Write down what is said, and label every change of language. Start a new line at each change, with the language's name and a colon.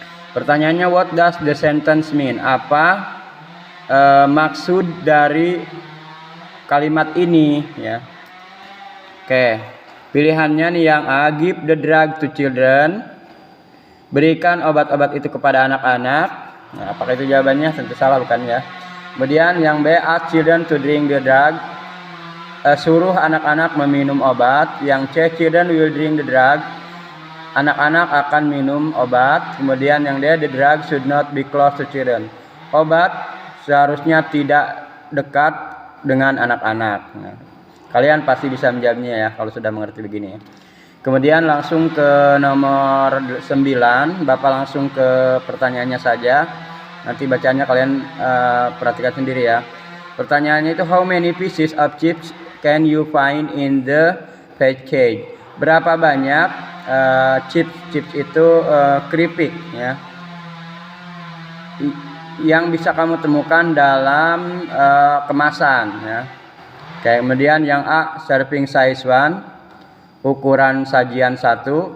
English: Pertanyaannya, what does the sentence mean?
Indonesian: Apa maksud dari kalimat ini ya. Oke, pilihannya nih yang A,
English: give the drug to children,
Indonesian: berikan obat-obat itu kepada anak-anak. Nah, apakah itu jawabannya? Tentu salah, bukan ya. Kemudian yang B,
English: ask children to drink the drug,
Indonesian: suruh anak-anak meminum obat. Yang C,
English: children will drink the drug,
Indonesian: anak-anak akan minum obat. Kemudian yang D,
English: the drug should not be close to children,
Indonesian: obat seharusnya tidak dekat dengan anak-anak. Nah, kalian pasti bisa menjawabnya ya kalau sudah mengerti begini ya. Kemudian langsung ke nomor 9, Bapak langsung ke pertanyaannya saja. Nanti bacanya kalian perhatikan sendiri ya. Pertanyaannya itu,
English: how many pieces of chips can you find in the package?
Indonesian: Berapa banyak chips itu keripik ya yang bisa kamu temukan dalam kemasan ya. Oke, kemudian yang A,
English: serving size 1,
Indonesian: ukuran sajian 1.